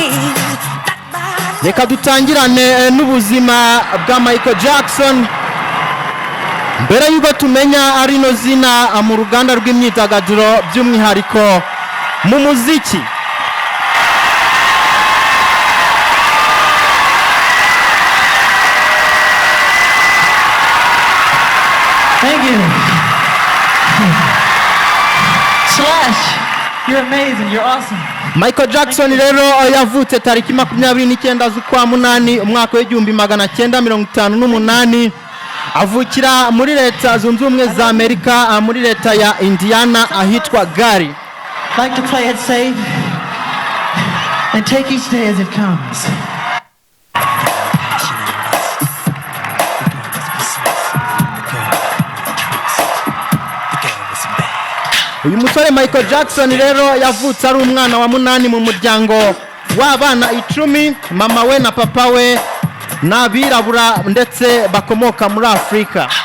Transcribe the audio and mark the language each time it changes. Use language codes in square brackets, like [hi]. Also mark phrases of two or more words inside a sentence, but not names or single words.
[rw] Reka dutangirane n'ubuzima bwa Michael Jackson. Mbere yuko tumenya ari no zina mu ruganda rw'imyidagaduro by'umwihariko mu muziki. [en] Thank you. Slash, you're amazing, you're awesome. [rw] Michael Jackson rero yavutse tariki 29 z'ukwa munani umwaka w'1958 avukira muri leta zunze ubumwe za Amerika muri leta ya Indiana ahitwa Gary. [en] Like to play it safe and take each day as it comes. [rw] Uyu musore Michael Jackson rero yavutse ari umwana wa munani mu muryango w'abana 10, mama we na papa we n'abirabura ndetse bakomoka muri Afrika.